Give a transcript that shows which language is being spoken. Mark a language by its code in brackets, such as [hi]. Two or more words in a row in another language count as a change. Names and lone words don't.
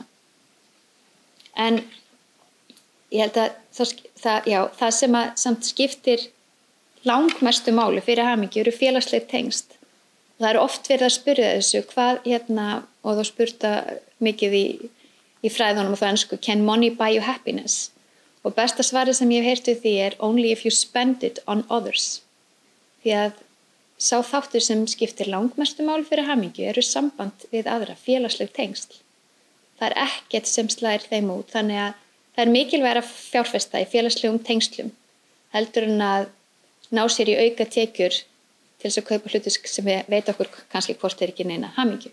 [is] En ég held að það sem að samt skiptir langmestu máli fyrir hamingju eru félagsleg tengsl. Það eru oft verið að spyrja þessu og þá spurta mikið í fræðunum og það ensku, [en] can money buy you happiness? [is] Og besta svarið sem ég hef heyrt við því [en] only if you spend it on others. [is] Því að sá þáttur sem skiptir langmestu máli fyrir hamingju eru samband við aðra, félagsleg tengsl. Það ekkert sem slæðir þeim út, þannig að það mikilvægt að fjárfesta í félagslegum tengslum heldur en að ná sér í auka tekjur til þess að kaupa hluti sem við veit okkur kannski hvort ekki neina hamingju.